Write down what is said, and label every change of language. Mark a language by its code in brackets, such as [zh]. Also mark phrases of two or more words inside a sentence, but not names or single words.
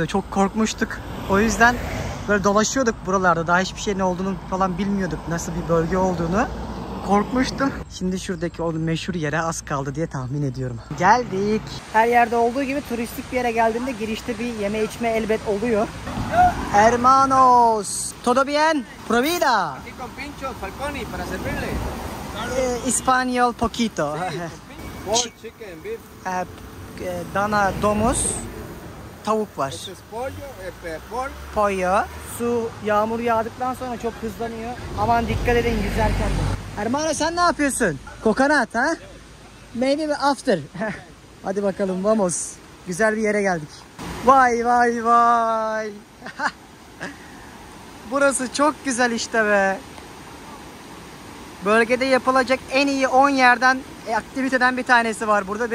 [tr] Çok korkmuştuk. O yüzden böyle dolaşıyorduk buralarda. Daha hiçbir şeyin olduğunu falan bilmiyorduk. Nasıl bir bölge olduğunu. Korkmuştum. Şimdi şuradaki o meşhur yere az kaldı diye tahmin ediyorum. Geldik. Her yerde olduğu gibi turistik bir yere geldiğinde girişte bir yeme içme elbet oluyor. [es] Hermanos, ¿todo bien? Provida. Aquí con pincho, Falconi, para servirle. [tr] İspanyol poquito. [en] Pork, chicken, beef. [tr] Dana domuz, tavuk var. [es] Este es pollo, pork. Pollo. [tr] Su yağmur yağdıktan sonra çok hızlanıyor. Aman dikkat edin yüzerken. Hermano sen ne yapıyorsun? Kokonat ha? [en] Maybe after. [tr] Hadi bakalım vamos. Güzel bir yere geldik. Vay vay vay. Burası çok güzel işte be. Bölgede yapılacak en iyi 10 yerden aktiviteden bir tanesi var burada.